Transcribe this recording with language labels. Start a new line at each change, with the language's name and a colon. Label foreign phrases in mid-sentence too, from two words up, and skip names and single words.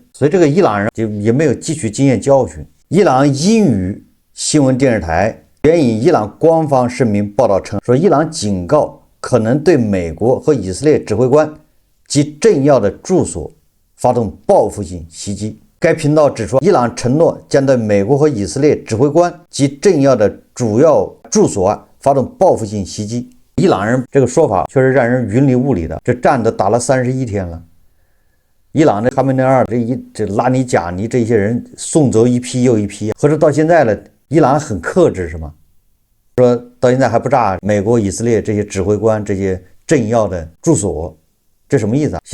Chinese: 所以這個伊朗人就也沒有汲取經驗教訓。伊朗英語新聞電視台援引伊朗官方聲明報道稱，說伊朗警告可能對美國和以色列指揮官及政要的住所發動報復性襲擊。該頻道指出，伊朗承諾將對美國和以色列指揮官及政要的主要住所發動報復性襲擊。伊朗人這個說法確實讓人雲裡霧裡的，這戰都打了31天了。伊朗的哈梅內爾這拉尼賈尼這些人送走一批又一批，或者到現在了，伊朗很克制是嗎？說到現在還不炸美國、以色列這些指揮官、這些政要的住所。這什麼意思啊？